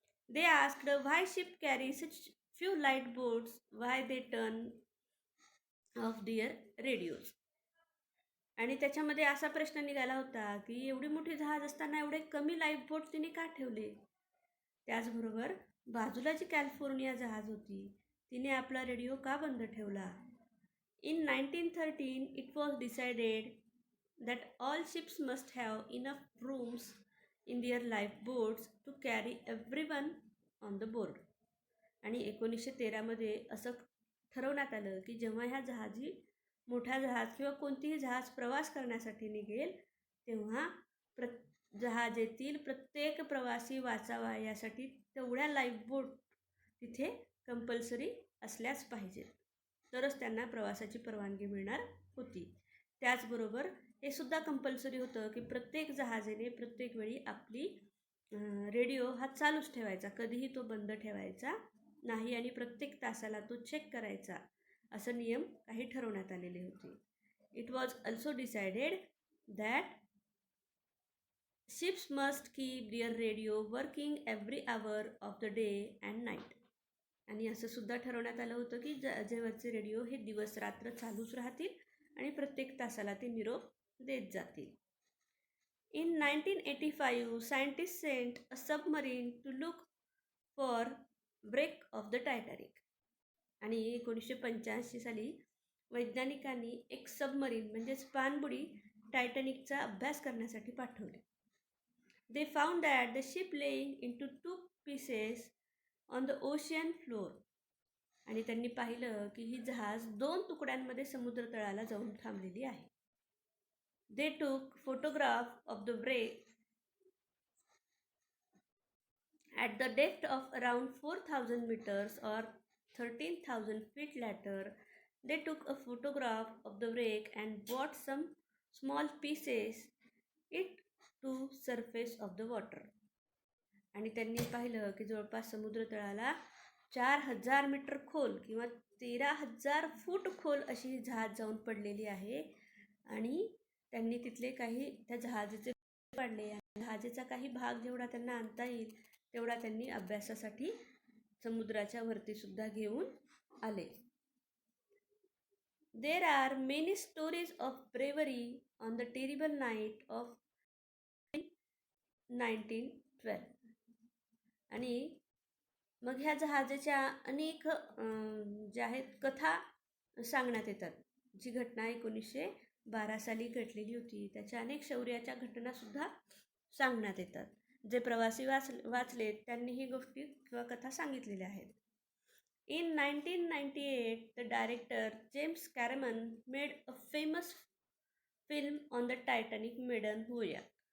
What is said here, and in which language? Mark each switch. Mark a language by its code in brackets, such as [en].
[en] They asked why ship carry such few light boats, why they turn off their radios. [mr] आणि त्याच्यामध्ये असा प्रश्न निघाला होता की एवढी मोठी जहाज असताना एवढे कमी लाईफ बोट तिने का ठेवले. त्याचबरोबर बाजूला जी कॅलिफोर्निया जहाज होती तिने आपला रेडिओ का बंद ठेवला. [en] In 1913 it was decided that all ships must have enough rooms in their life boats to carry everyone on the board. [mr] आणि 1913मध्ये असं ठरवण्यात आलं की जेव्हा ह्या मोठा जहाज किंवा कोणतीही जहाज प्रवास करण्यासाठी निघेल तेव्हा जहाजेतील प्रत्येक प्रवासी वाचावा यासाठी तेवढ्या लाईफ बोट तिथे कंपल्सरी असल्याच पाहिजेत, तरच त्यांना प्रवासाची परवानगी मिळणार होती. त्याचबरोबर हे सुद्धा कंपल्सरी होतं की प्रत्येक जहाजाने प्रत्येक वेळी आपली रेडिओ हा चालूच ठेवायचा, कधीही तो बंद ठेवायचा नाही आणि प्रत्येक तासाला तो चेक करायचा, असं नियम काही ठरवण्यात आलेले होते. [en] It was also decided that ships must keep their radio working every hour of the day and night. [mr] आणि असं सुद्धा ठरवण्यात आलं होतं की जहाजाचे रेडिओ हे दिवस रात्र चालूच राहतील आणि प्रत्येक तासाला ते निरोप देत जातील. [en] In 1985, scientists sent a submarine to look for wreck of the Titanic. [mr] आणि 1985 साली वैज्ञानिकांनी एक सबमरीन म्हणजेच पाणबुडी टायटॅनिकचा अभ्यास करण्यासाठी पाठवले. [en] They found that the ship laying into 2 pieces on the ocean floor. [mr] आणि त्यांनी पाहिलं की ही जहाज 2 तुकड्यांमध्ये समुद्र तळाला जाऊन थांबलेली आहे. [en] They took photograph of the wreck at the depth of around 4,000 meters or 13,000 feet. Later, they took a photograph of the wreck and brought some small pieces it to surface of the water. [mr] आणि त्यांनी पाहिलं की जवळपास समुद्र तळाला 4,000 metre खोल किंवा 13,000 फूट खोल अशी जहाज जाऊन पडलेली आहे. आणि त्यांनी तिथले काही त्या जहाजाचे पाडले आणि जहाजाचा काही भाग जेवढा त्यांना आणता येईल तेवढा त्यांनी अभ्यासासाठी समुद्राच्या वरती सुद्धा घेऊन आले. [en] There are many stories of bravery on the terrible night of 1912. [mr] आणि मग ह्या जहाजाच्या अनेक ज्या आहेत कथा सांगण्यात येतात. जी घटना 1912 साली घडलेली होती त्याच्या अनेक शौर्याच्या घटनासुद्धा सांगण्यात येतात. जे प्रवासी वाचलेत त्यांनी ही गोष्टी किंवा कथा सांगितलेल्या आहेत. [en] In 1998, the director James Cameron made a famous film on the Titanic maiden voyage.